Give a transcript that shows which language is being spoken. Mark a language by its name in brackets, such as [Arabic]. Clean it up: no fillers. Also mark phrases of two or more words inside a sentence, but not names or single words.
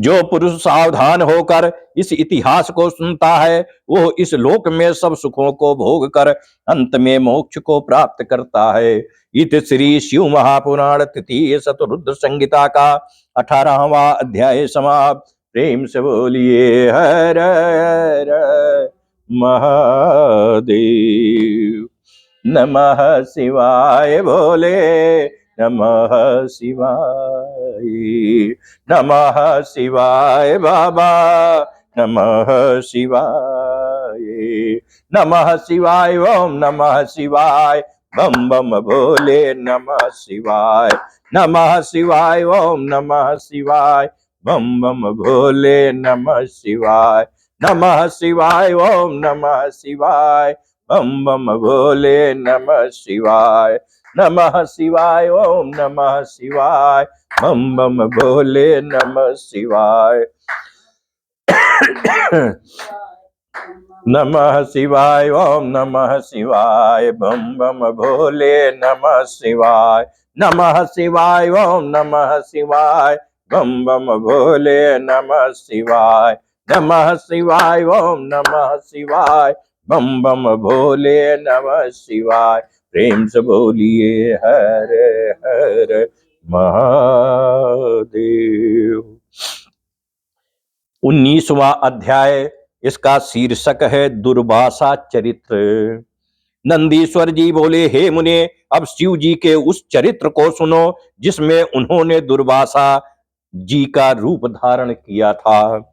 [Hindi] जो पुरुष सावधान होकर इस इतिहास को सुनता है वो इस लोक में सब सुखों को भोग कर अंत में मोक्ष को प्राप्त करता है। इत श्री शिव महापुराण तृतीय शतरुद्र संहिता का 18वां अध्याय समाप्त। प्रेम से बोलिए हर हर महादेव। [Sanskrit] नमः शिवाय बोले, नमः शिवाय, नमः शिवाय बाबा, नमः शिवाय, नमः शिवाय, ओम नमः शिवाय, [Hindi] बम बम भोले [Sanskrit] नमः शिवाय, नमः शिवाय, ओम नमः शिवाय, [Hindi] बम बम भोले [Sanskrit] नमः शिवाय, नमः शिवाय, ओम नमः शिवाय, [Hindi] बम बम भोले [Sanskrit] नमः शिवाय, नमः शिवाय, ओम नमः शिवाय, [Hindi] बम बम भोले [Sanskrit] नमः शिवाय। नमः शिवाय, ओम नमः शिवाय, [Hindi] बम बम भोले [Sanskrit] नमः शिवाय, नमः शिवाय, ओम नमः शिवाय, [Hindi] बम बम भोले [Sanskrit] नमः शिवाय, नमः शिवाय, ओम नमः शिवाय, [Hindi] बम बम भोले [Sanskrit] नमः शिवाय। [Hindi] प्रेम से बोलिए हर हर महादेव। 19वां अध्याय, इसका शीर्षक है दुर्वासा चरित्र। नंदीश्वर जी बोले, हे मुने, अब शिव जी के उस चरित्र को सुनो जिसमें उन्होंने दुर्वासा जी का रूप धारण किया था।